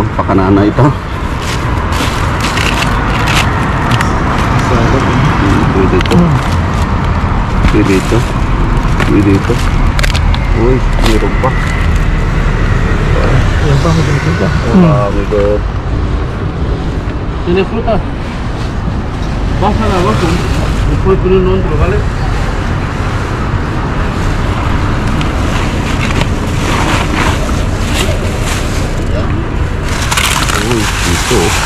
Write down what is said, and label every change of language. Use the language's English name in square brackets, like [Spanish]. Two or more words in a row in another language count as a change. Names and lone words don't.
[Filipino] Pakanana ito. Pwede ito. Uy, meron pa. Yan pa, magandang pa. Marami doon. [Spanish] Tiene fruta. Baja la abajo. Después poner otro, ¿vale? [Filipino] Uy, ito.